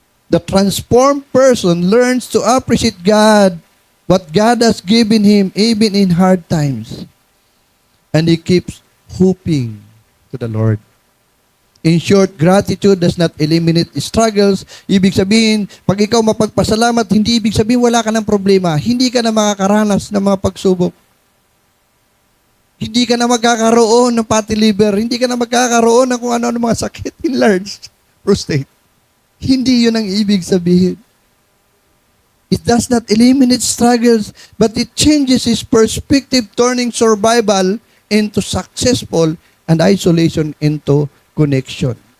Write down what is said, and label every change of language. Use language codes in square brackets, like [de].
[en] The transformed person learns to appreciate God, what God has given him, even in hard times. And he keeps hoping to the Lord. In short, gratitude does not eliminate struggles. [tl] Ibig sabihin, pag ikaw mapagpasalamat, hindi ibig sabihin wala ka ng problema. Hindi ka na makakaranas ng mga pagsubok. Hindi ka na magkakaroon ng fatty liver. Hindi ka na magkakaroon ng kung ano-ano mga sakit, enlarged prostate. Hindi yun ang ibig sabihin. [en] It does not eliminate struggles, but it changes his perspective, turning survival into successful and isolation into connection.